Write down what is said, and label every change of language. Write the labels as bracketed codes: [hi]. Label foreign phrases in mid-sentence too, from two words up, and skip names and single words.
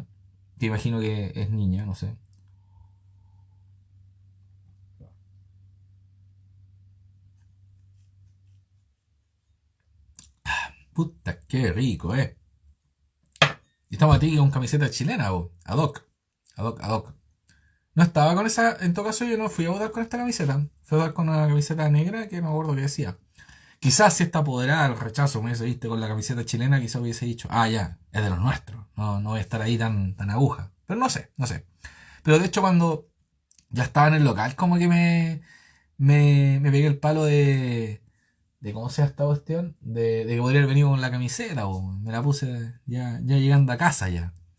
[es] Te imagino que es niña, no sé. Puta, qué rico, Y estamos aquí con camiseta chilena, vos. [la] Ad hoc. Ad hoc, ad hoc. [es] No estaba con esa, en todo caso yo no fui a votar con esta camiseta. Fui a votar con una camiseta negra que no me acuerdo qué decía. Quizás si está apoderada el rechazo me hubiese visto con la camiseta chilena, quizás hubiese dicho, ah, ya, es de los nuestros. No, no voy a estar ahí tan aguja. Pero no sé, no sé. Pero de hecho cuando ya estaba en el local, como que me pegué el palo de cómo sea esta cuestión, de que podría haber venido con la camiseta, o me la puse ya llegando a casa ya.